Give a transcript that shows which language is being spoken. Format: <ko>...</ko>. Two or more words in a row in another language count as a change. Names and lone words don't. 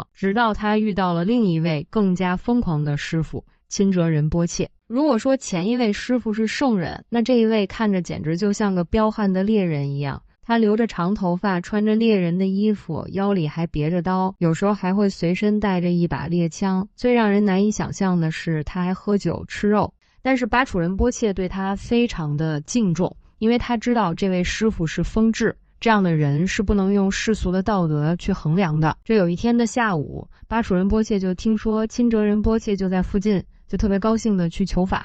<zh>直到他遇到了另一位更加瘋狂的師傅欽哲仁波切。如果說前一位師傅是聖人，那這一位看着簡直就像個彪悍的獵人一樣。他留着長頭髮，穿着獵人的衣服，腰裡還別着刀，有時候還會隨身帶着一把獵槍。最讓人難以想象的是，他還喝酒吃肉。但是巴楚仁波切對他非常的敬重，因为他知道這位師傅是瘋智，這樣的人是不能用世俗的道德去衡量的。這有一天的下午，巴楚仁波切就聽說欽哲仁波切就在附近，就特別高興的去求法。</zh>